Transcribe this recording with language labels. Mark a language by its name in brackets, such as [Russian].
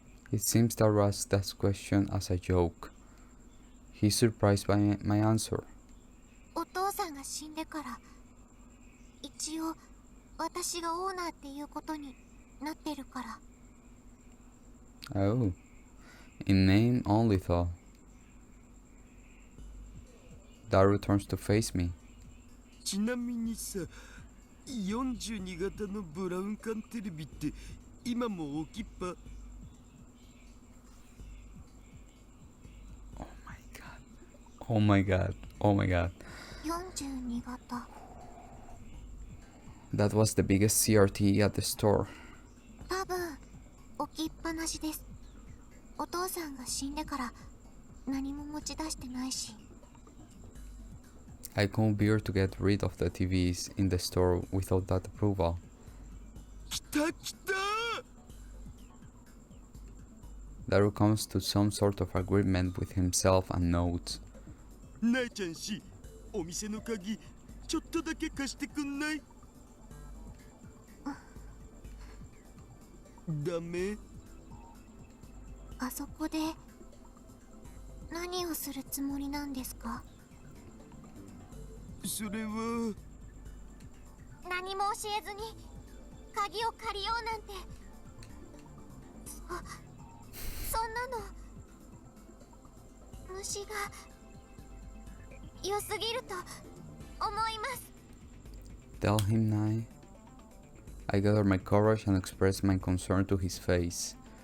[English] It seems that Russ asked that question as a joke. He's surprised by my answer. [Japanese] お父さんが死んでから一応私がオーナーっていうことになってるから。 [English] Oh. In name only, though. Daru turns to face me. [Japanese] ちなみにさ、42型のブラウン管テレビって今も置きっぱ？ [English] Oh my god. [Japanese] 42型。 [English] That was the biggest CRT at the store. [Japanese] 多分置きっぱなしです。お父さんが死んでから何も持ち出してないし。 [English] I couldn't bear to get rid of the TVs in the store without that approval. [Japanese] 来た来た！ [English] Daru comes to some sort of agreement with himself and notes. [Japanese] なえちゃん氏、お店の鍵ちょっとだけ貸してくんない？ダメ？あそこで何をするつもりなんですか？それは。何も教えずに鍵を借りようなんて。そんなの虫が良すぎると思います。 [English] Tell him, Nai. I gather my courage and express my concern to his face.